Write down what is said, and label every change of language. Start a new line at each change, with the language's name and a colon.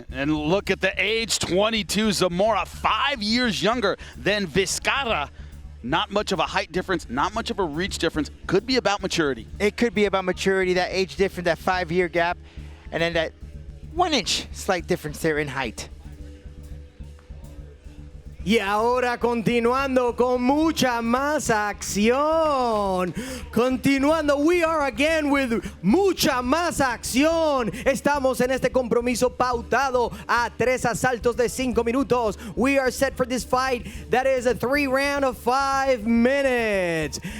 English: And look at the age, 22, Zamora, 5 years younger than Vizcarra. Not much of a height difference, not much of a reach difference. Could be about maturity. It could be about maturity, that age difference, that 5-year gap, and then that 1-inch slight difference there in height.
Spanish: Y ahora continuando con mucha más acción. Continuando,
English: we are again with
Spanish: mucha más acción. Estamos en este compromiso pautado a 3 asaltos de 5 minutos.
English: We are set for this fight that is a 3-round of 5 minutes.